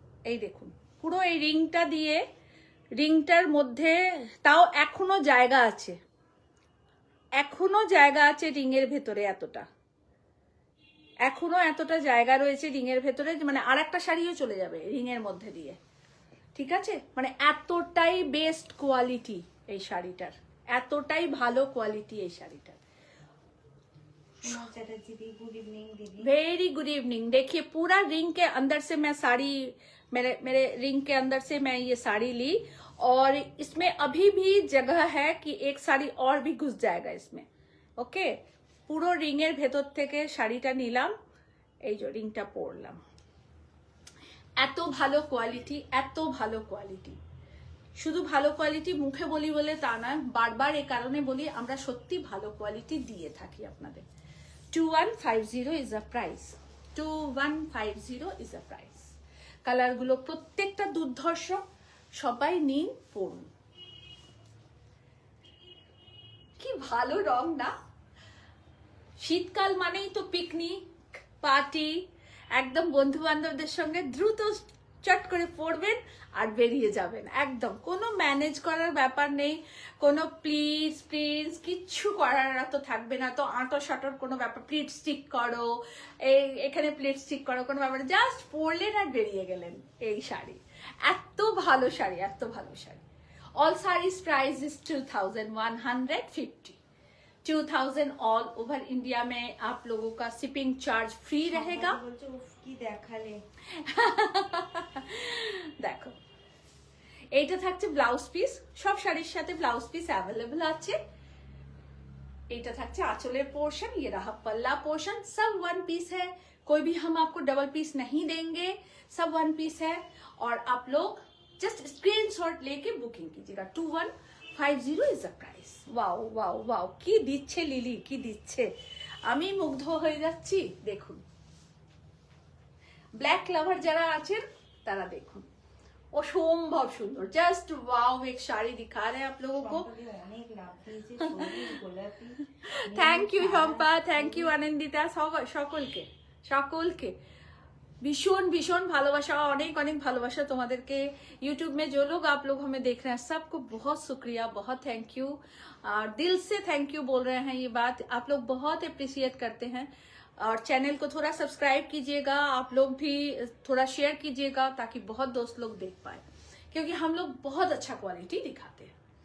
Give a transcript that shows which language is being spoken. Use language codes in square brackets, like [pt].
[bn] এই দেখুন পুরো এই রিংটা দিয়ে, রিংটার মধ্যে তাও এখনো জায়গা আছে, এখনো জায়গা আছে রিংয়ের ভেতরে, এখনো এতটা জায়গা রয়েছে রিংয়ের ভেতরে, মানে আর একটা শাড়িও চলে যাবে রিংয়ের মধ্যে দিয়ে। ঠিক আছে, মানে এতটাই বেস্ট কোয়ালিটি এই শাড়িটার, এতটাই ভালো কোয়ালিটি এই শাড়িটার। [hi] कुमार चटर्जी दी, गुड इवनिंग दीदी। [en] Very good evening. [hi] देखिए पूरा रिंग के अंदर से मैं साड़ी, मेरे रिंग के अंदर से मैं ये साड़ी ली, और इसमें अभी भी जगह है कि एक साड़ी और भी घुस जाएगा इसमें। [bn] ओके, পুরো রিংয়ের ভেতর থেকে শাড়িটা নিলাম, এই যে রিংটা পরলাম। এত ভালো কোয়ালিটি, এত ভালো কোয়ালিটি। শুধু ভালো কোয়ালিটি মুখে বলি বলে তা নয়, বারবার এই কারণে বলি আমরা সত্যি ভালো কোয়ালিটি দিয়ে থাকি আপনাদের। [en] 2150 is a price, 2150 is a price. [bn] কালারগুলো প্রত্যেকটা দুর্ধর্ষ, সবাই নিন পরুন। কি ভালো রং না? শীতকাল মানেই তো পিকনিক পার্টি, একদম বন্ধু বান্ধবদের সঙ্গে দ্রুত চট করে পরবেন আর বেরিয়ে যাবেন। একদম কোনো ম্যানেজ করার ব্যাপার নেই, কোনো প্লিজ প্লিজ কিচ্ছু করার তো থাকবে না, তো আঁটো সাঁটোর কোনো ব্যাপার, প্লিট স্টিক করো, এখানে প্লিট স্টিক করো, কোনো ব্যাপার, জাস্ট পরলেন আর বেরিয়ে গেলেন। এই শাড়ি এত ভালো শাড়ি, এত ভালো sari. [en] all saris price is 2150, [hi] 2000 all over India में आप लोगों का शिपिंग चार्ज फ्री रहेगा। [bn] বলছো উফ কি দেখালে। দেখো এইটা থাকছে ব্লাউজ পিস, সব শাড়ির সাথে ব্লাউজ পিস अवेलेबल আছে। এইটা থাকছে আঁচলের পোর্শন, [hi] ये रहा पल्ला पोर्शन, सब वन पीस है, कोई भी हम आपको डबल पीस नहीं देंगे, सब वन पीस है। और आप लोग जस्ट स्क्रीनशॉट लेके बुकिंग कीजिएगा। [en] 2150 is a price. [bn] Wow wow wow, কি দিচ্ছে লিলি, কি দিচ্ছে, আমি মুগ্ধ হয়ে যাচ্ছি। দেখুন ব্ল্যাক লাভার যারা আছেন তারা দেখুন, অসম্ভব সুন্দর, জাস্ট ওয়াও। [hi] एक साड़ी दिखा रहे हैं आप लोगों को। [bn] অনেক লাভ দিয়েছে, সবুজ গোলাপি। Thank you Shampa, thank you Anandita, সকলকে সকলকে भीषण भीषण भालोबाशा, अनेक अनेक भालोबाशा तुम्हादेरके। [hi] यूट्यूब में जो लोग आप लोग हमें देख रहे हैं सबको बहुत शुक्रिया, बहुत थैंक यू, और दिल से थैंक यू बोल रहे हैं। ये बात आप लोग बहुत अप्रिशिएट करते हैं, और चैनल को थोड़ा सब्सक्राइब कीजिएगा, आप लोग भी थोड़ा शेयर कीजिएगा ताकि बहुत दोस्त लोग देख पाए, क्योंकि हम लोग बहुत अच्छा क्वालिटी दिखाते हैं।